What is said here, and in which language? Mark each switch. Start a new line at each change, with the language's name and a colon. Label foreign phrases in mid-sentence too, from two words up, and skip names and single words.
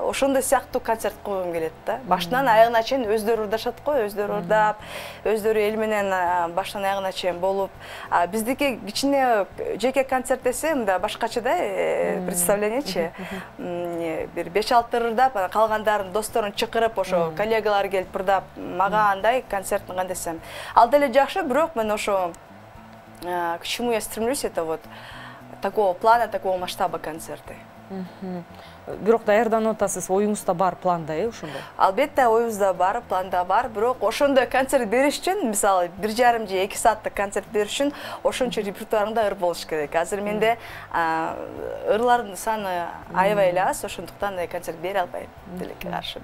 Kyrgyz: Ошондой сыяктуу концерт койгум келет да. Башынан аягына чейин өздөрү ырдашат го, өздөрү ырдап, өздөрү эл менен башынан аягына чейин болуп. Биздики кичине жеке концерт десе, мында башкача да, представлениечи. Бир 5-6 ырдап, калгандарын досторун чакырып, ошо коллегалар келип ырдап, мага андай концерттин кандай десем. Ал деле жакшы, бирок мен ошо
Russian: к чему я стремлюсь, это вот такого плана, такого масштаба концерты.
Kyrgyz: Бирок даярданып атасыз, оюңузда бар планда, ошондой? Албетте, оюбузда бар, планда бар, бирок ошондой концерт бериш үчүн, мисалы, 1,5 же 2 сааттык концерт бериш үчүн ошончо репертуарыңда ыр болуш керек. Азыр менде ырлардын саны аябай эле аз, ошондуктан концерт бере албайм тилекке каршы.